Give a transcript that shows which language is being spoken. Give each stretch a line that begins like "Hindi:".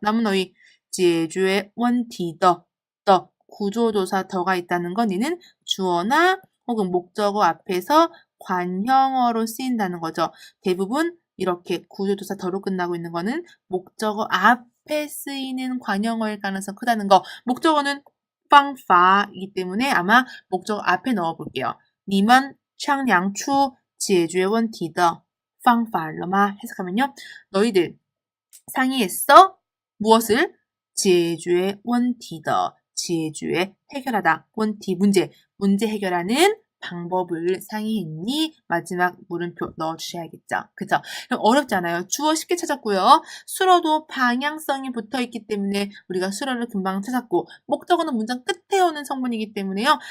Korean: 남은 어휘 제주의 원티 더 구조조사 더가 있다는 건 이는 주어나 혹은 목적어 앞에서 관형어로 쓰인다는 거죠. 대부분 이렇게 구조조사 더로 끝나고 있는 거는 목적어 앞에 쓰이는 관형어일 가능성 크다는 거. 목적어는 방파이기 때문에 아마 목적어 앞에 넣어볼게요.
Chinese: 你们商量出解决问题的方法了吗?
Korean: 해석하면요. 너희들 상의했어? 무엇을?
Chinese: 解决问题的解决
Korean: 해결하다. 원티 문제 해결하는 방법을 상의했니? 마지막 물음표 넣어주셔야겠죠. 그죠? 그럼 어렵지 않아요. 주어 쉽게 찾았고요. 수어도 방향성이 붙어있기 때문에 우리가 수어를 금방 찾았고 목적어는 문장 끝에 오는 성분이기 때문에요.